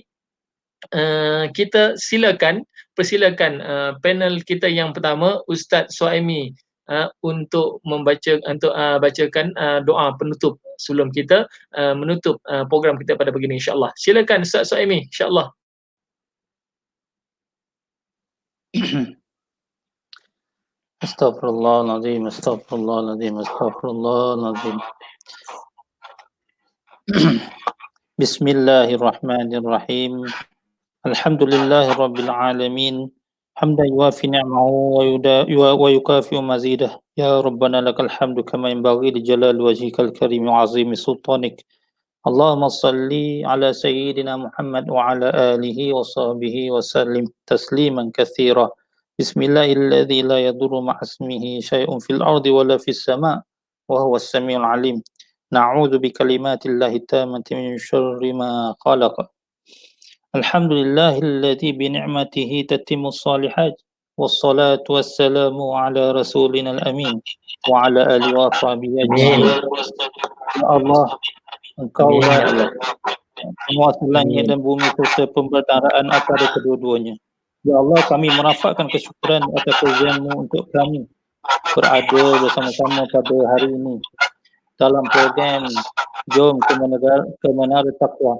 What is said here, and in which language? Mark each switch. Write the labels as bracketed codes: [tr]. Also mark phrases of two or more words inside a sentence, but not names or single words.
[ms] Kita persilakan panel kita yang pertama, Ustaz Suhaimi untuk bacakan doa penutup sebelum kita menutup program kita pada pagi ini insyaAllah. Silakan Ustaz Suhaimi, insyaAllah. [ar] أستغفر الله العظيم، أستغفر الله العظيم، أستغفر الله العظيم. Bismillahirrahmanirrahim. الحمد لله رب العالمين. حمدا يوافي نعمه ويكافئ مزيده. يا ربنا لك الحمد كما ينبغي لجلال وجهك الكريم وعظيم سلطانك. اللهم صل على سيدنا محمد وعلى آله وصحبه وسلم تسليما كثيرا. بسم الله الذي لا يضر مع اسمه شيء في الأرض ولا في السماء وهو السميع العليم. نعوذ بكلمات الله التامات من شر ما خلق. الحمد لله الذي بنعمته تتم الصالحات. والصلاة والسلام على رسولنا الأمين وعلى آله وصحبه أجمعين. [ms] Ya Allah, Engkaulah penguasa langit dan bumi serta pemberdaraan antara kedua-duanya. Ya Allah, kami merafakkan kesyukuran atas kebaikan-Mu untuk kami berada bersama-sama pada hari ini dalam program Jom ke Menara Taqwa.